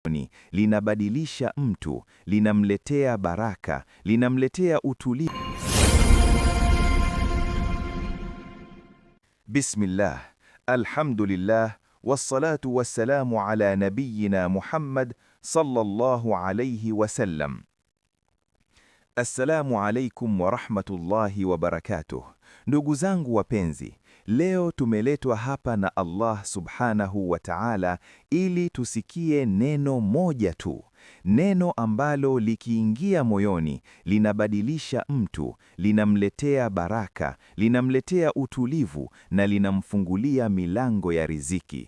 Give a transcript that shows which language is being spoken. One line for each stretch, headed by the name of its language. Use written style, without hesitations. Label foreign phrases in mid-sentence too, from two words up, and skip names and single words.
Swahili: linabadilisha mtu, linamletea baraka, linamletea utulivu.
Arabic: بسم الله، الحمد لله، والصلاة والسلام على نبينا محمد صلى الله عليه وسلم. السلام عليكم ورحمة الله وبركاته.
Swahili: Ndugu zangu wapenzi, leo tumeletwa hapa na Allah
Arabic: سبحانه وتعالى
Swahili: ili tusikie neno moja tu, neno ambalo likiingia moyoni linabadilisha mtu, linamletea baraka, linamletea utulivu na linamfungulia milango ya riziki.